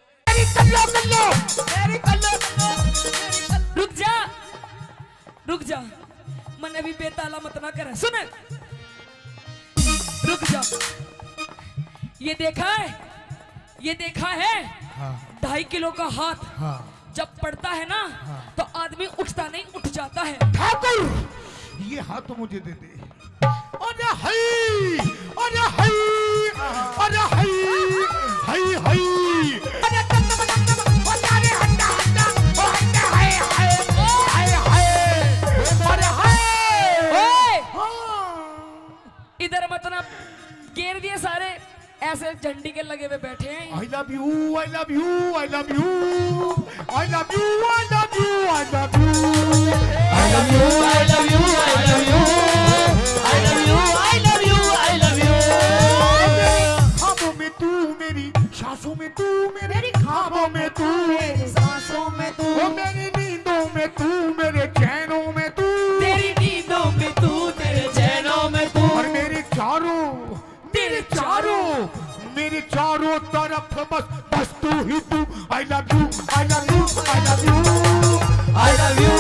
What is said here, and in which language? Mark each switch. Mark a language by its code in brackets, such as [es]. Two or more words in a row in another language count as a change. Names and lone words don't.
[hi] रुक जा मन अभी बेताला मत ना करे सुन रुक जा ये देखा है हाँ 2.5 किलो का हाथ हाँ जब पड़ता है ना तो आदमी उठता नहीं उठ जाता है ठाकुर ये हाथ तो मुझे दे दे अरे हई अरे हई अरे हई हई हई अरे अरे हंडा हंडा ओ हंडा हाय हाय हाय हाय अरे हाय इधर मत ना घेर दिए सारे ऐसे झंडी के लगे हुए बैठे हैं [en] I love you I love you I love you I love you I love you I love you I love you I love you I love you I love you I love you I love you [hi] ख्वाबों में तू मेरी सांसों में तू मेरे ख्वाबों में तू मेरी सांसों में तू ओ मेरी नींदों में तू मेरे चैनों में तू तेरी नींदों में तू तेरे चैनों में तू और मेरे चारों तरफ बस तू ही तू [en] I love you I love you I love you I love